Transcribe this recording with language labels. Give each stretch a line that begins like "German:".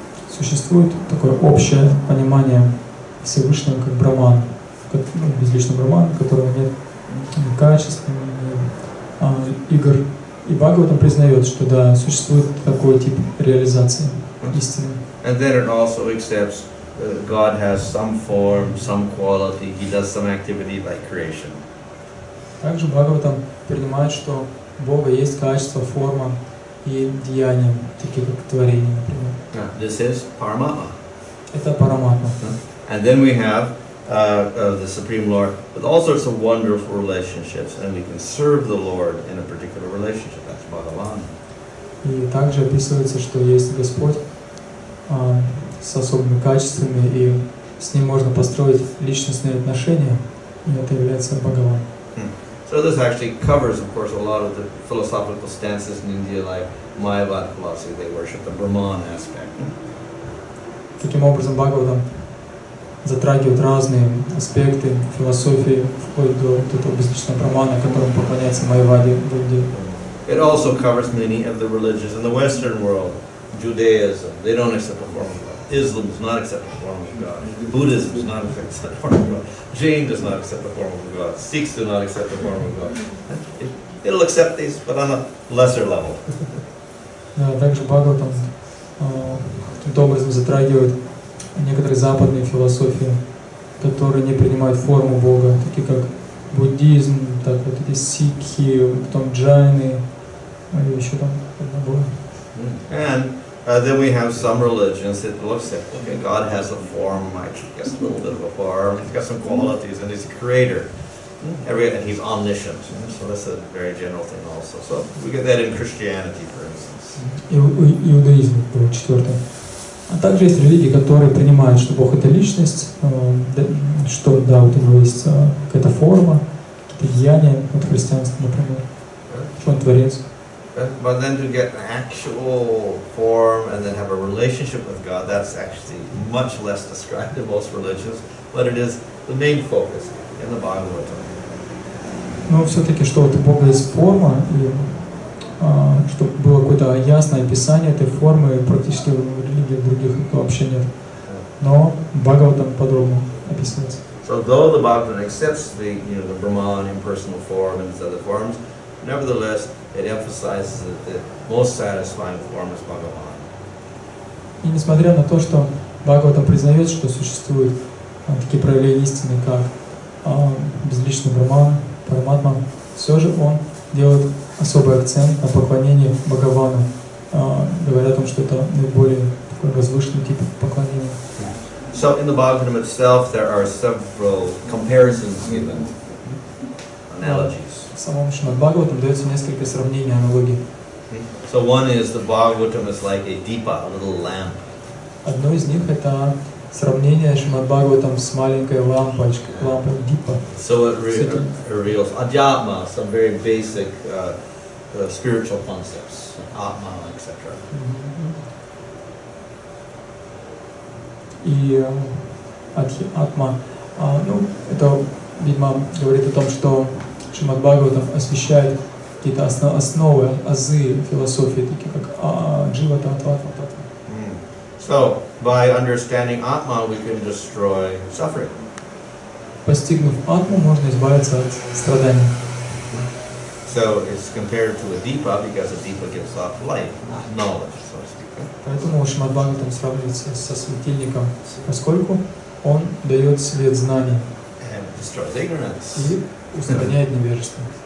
Russian: Существует такое общее понимание Всевышнего как Брахман, как безличный Брахман, у которого нет ни качеств, ни игр. И Бхагаватам признает, что да, существует такой тип реализации истины.
English: And then it also accepts God has some form, some quality, he does some activity like creation.
Russian: Также Бхагаватам принимает, что у Бога есть качество, форма и деяния, такие как творение, например.
English: This is Paramatma.
Russian: Это Параматма.
English: And then we have the Supreme Lord with all sorts of wonderful relationships, and we can serve the Lord in a particular relationship. That's Bhagavan.
Russian: И также описывается, что есть Господь с особыми качествами, и с ним можно построить личностные отношения, и это является Бхагаван.
English: So this actually covers, of course, a lot of the philosophical stances in India, like Mayavad philosophy. They worship the Brahman aspect.
Russian: Таким образом, Бхагаватам затрагивает разные аспекты философии, вплоть до этого безличного Брахмана, которому поклоняется Майяваде в Индии.
English: It also covers many of the religions in the Western world. Judaism, they don't accept the form of God. Islam does not accept the form of God. Buddhism does not accept the form of God. Jain does not accept the form of God. Sikhs do not accept the form of God. It'll accept these, but on a lesser level.
Russian: Да, также Бхагаватам каким-то образом затрагивает некоторые западные философии, которые не принимают форму Бога, такие как буддизм, так вот эти сикхи, потом джайны, и еще там одна была.
English: And then we have some religions that will accept, okay, God has a form, I guess a little bit of a form, he's got some qualities, and he's a creator. And he's omniscient. So that's a very general thing also. So we get that in Christianity, for instance.
Russian: Иудаизм был четвертый. А также есть религии, которые принимают, что Бог это личность, что да, вот у него есть какая-то форма, какие-то деяния, вот христианство, например, что он творец.
English: But then to get an actual form and then have a relationship with God, that's actually much less described in most religions, but it is the main focus in the Bhagavatam.
Russian: Но все-таки, что вот у Бога есть форма, и чтобы было какое-то ясное описание этой формы, практически в религиях других вообще нет. Но Бхагаватам подробно описывается.
English: So though the Bhagavatam accepts the Brahman impersonal form and its other forms, nevertheless it emphasizes that the most satisfying form is Bhagavan.
Russian: И несмотря на то, что Бхагаватам признает, что существуют такие проявления истины, как безличный Брахман, Параматма, все же он делает особый акцент на поклонении Бхагавану, говоря о том, что это наиболее такой возвышенный тип поклонения.
English: So in the Bhagavatam itself there are several comparisons given, analogies.
Russian: В самом Шримад Бхагаватам дается несколько сравнений, аналогий.
English: So one is the Bhagavatam is like a deepa, a little lamp.
Russian: Одно из них это сравнение Шримад Бхагаватам с маленькой лампой дипа.
English: So it reveals adhyatma, some very basic spiritual concepts, atma, etc.
Russian: И атма, это, видимо, говорит о том, что Шримад Бхагаватам освещает какие-то основы, азы философии, такие как джива, татва.
English: So, by understanding Atma, we can destroy suffering.
Russian: Постигнув атму, можно избавиться от страданий.
English: So, it's compared to a deepa because a deepa gives off light, knowledge, so to speak.
Russian: Поэтому Шримад Бхагаватам сравнивается со светильником, поскольку он дает свет знаний
English: And destroys ignorance.
Russian: и устраняет невежество.